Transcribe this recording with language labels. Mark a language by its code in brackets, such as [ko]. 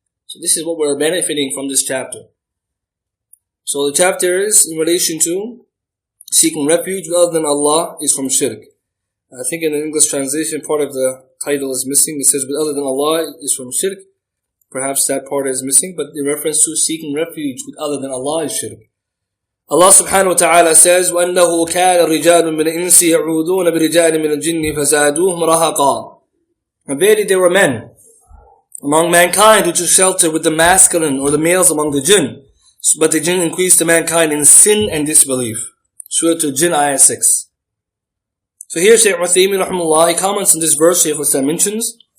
[en] So this is what we're benefiting from this chapter. So the chapter is in relation to seeking refuge with other than Allah is from shirk. I think in the English translation part of the title is missing. It says with other than Allah is from shirk. Perhaps that part is missing, but in reference to seeking refuge with other than Allah is shirk. Allah subhanahu wa ta'ala says, [ar] وَأَنَّهُ كَانَ رِجَالٌ مِنَ الْإِنسِ يَعُوذُونَ بِرِجَالٍ مِنَ الْجِنِّ فَزَادُوهُمْ رَهَقًا. [en] And verily there were men among mankind who took shelter with the masculine or the males among the jinn, but the jinn increased to mankind in sin and disbelief. Surah Al-Jinn, ayah 6. So here Shaykh Al-Uthaymeen rahimahullah, he comments on this verse Shaykh Al-Islam mentions.